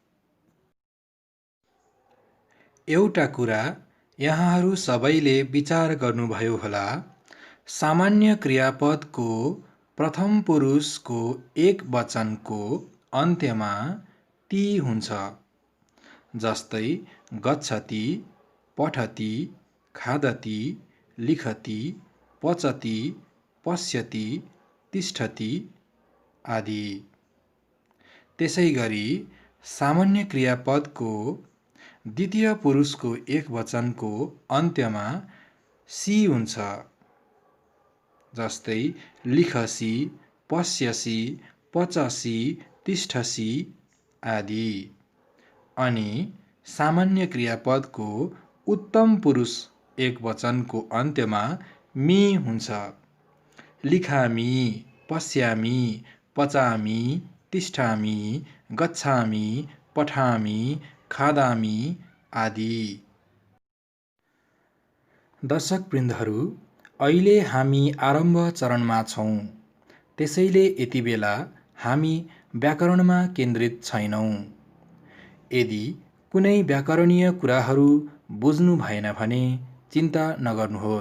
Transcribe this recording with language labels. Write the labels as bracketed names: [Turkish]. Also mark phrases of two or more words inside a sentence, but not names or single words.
[Nepali] एउटा कुरा यहाँहरू सबैले विचार गर्नुभयो होला, सामान्य क्रियापदको प्रथम पुरुषको एक वचनको अन्त्यमा ती हुन्छ। [Sanskrit] जस्तै गच्छति, पठति, खादति, लिखति, पचति, पश्यति, तिष्ठति आदि। [Nepali] त्यसैगरी सामान्य क्रियापदको द्वितीय पुरुषको एक वचनको अन्त्यमा सी हुन्छ। [Sanskrit] जस्तै लिखसी, पश्यसी, पचसी, तिष्ठसी आदि। [Nepali] अनि सामान्य क्रियापदको उत्तम पुरुष एक वचनको अन्त्यमा मी हुन्छ। [Sanskrit] लिखामी, पश्यामी, पचामी, तिष्ठामी, गच्छामी, पठामी, खादामी आदि। [Nepali] दर्शकवृन्दहरू, अहिले हामी आरम्भ चरणमा छौँ, त्यसैले यति बेला हामी व्याकरणमा केन्द्रित छैनौँ। यदि कुनै व्याकरणीय कुराहरू बुझ्नु भएन भने चिन्ता नगर्नुहोस्।